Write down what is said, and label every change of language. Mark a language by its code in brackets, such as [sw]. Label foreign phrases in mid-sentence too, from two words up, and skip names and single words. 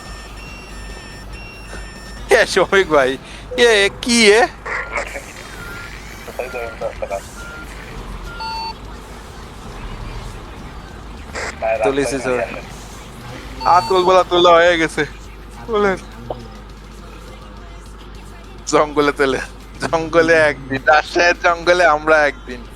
[bn] এ শফিক ভাই, এ কি এ [es] Estoy dentro de la... [bn] তুলিছি ছবি। আর তুলবলা তোলা হয়ে গেছে, বলেন জঙ্গলে তেলে, জঙ্গলে একদিন, রাজশাহীর জঙ্গলে আমরা একদিন।